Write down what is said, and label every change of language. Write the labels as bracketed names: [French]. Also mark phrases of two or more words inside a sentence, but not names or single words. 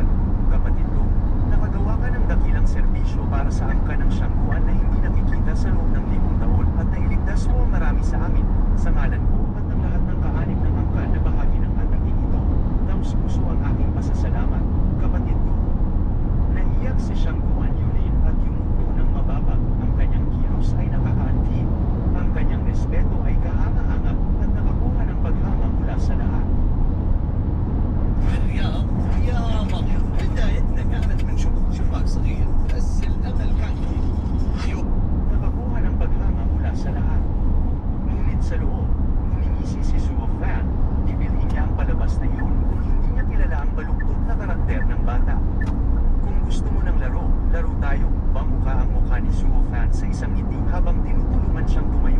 [Filipino] Kapatid ko, nakagawa ka ng dakilang serbisyo para sa angkan ng Shangguan na hindi nakikita sa loob ng 1000 taon at nailigtas mo ang marami sa amin, sa ngalan ko at ng lahat ng kaanib ng angkan na bahagi ng ataking ito. Taos-puso ang aking pasasalamat, kapatid ko." Naiyak si Shangguan Yulin at yumuko ng mababa, ang kanyang kilos ay nakakaantig. Ang kanyang respeto ay kahanga-hanga at nakakuha ng paghanga mula sa lahat. [Arabic] الرياض يا مريم بدايتنا كانت من شباك صغير بس الامل كان كبير. [Filipino] Nakakuha ng paghanga mula sa lahat. Ngunit sa loob, ngumingisi si Zuo Fan, bibilhin niya ang palabas na iyon kung hindi niya kilala ang baluktot na karakter ng bata. "Kung gusto mo ng laro, laro tayo," bangka ang mukha ni Zuo Fan sa isang ngiti habang tinutulungan siyang tumayo.